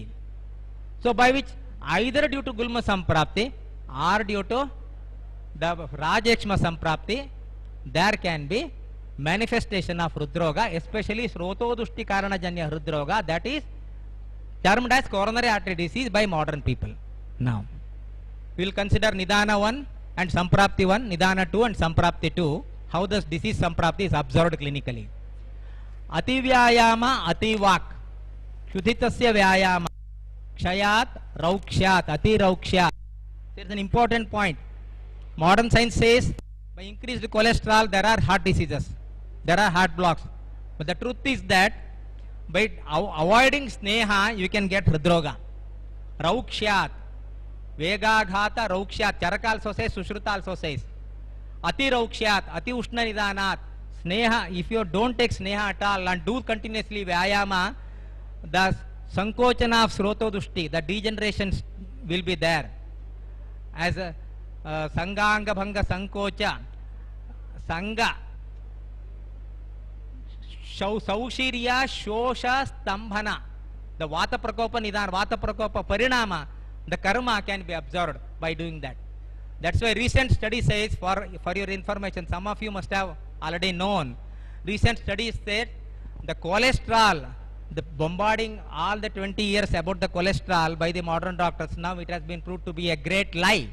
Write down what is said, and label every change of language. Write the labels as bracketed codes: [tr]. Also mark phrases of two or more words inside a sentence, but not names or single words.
[en] So by which either due to [sa] Gulma Samprapti [en] or due to the [sa] Rajekshma Samprapti, [en] there can be manifestation of Hridroga, especially [sa] Srotodushti Karana Janya Hridroga, [en] that is termed as coronary artery disease by modern people. Now, we will consider Nidana 1 and Samprapti 1, Nidana 2 and Samprapti 2, how the disease Samprapti is observed clinically. [sa] Ati Vyayama, Ati Vak, Shuddhitasya Vyayama, Kshayat, Raukshyat, Ati Raukshyat. [en] There is an important point. Modern science says by increased cholesterol there are heart diseases, there are heart blocks. But the truth is that by avoiding sneha you can get Hridroga. [sa] Raukshyat, Vegaghata Raukshyat, [en] Charaka also says, Sushruta also says. [sa] Ati Raukshyat, Ati Ushna Nidanat. [en] Sneha, if you don't take sneha at all and do continuously Vyayama, the Sankochana of Srotodushti, the degeneration will be there. As a [sa] Sanganga Bhanga Sankocha, Sanga, Saushirya Shosha Stambhana, the Vata Prakopa Nidan, Vata Prakopa Parinama, [en] the karma can be observed by doing that. That's why recent study says, for your information, some of you must have already known, recent studies said the cholesterol, the bombarding all the 20 years about the cholesterol by the modern doctors, now it has been proved to be a great lie.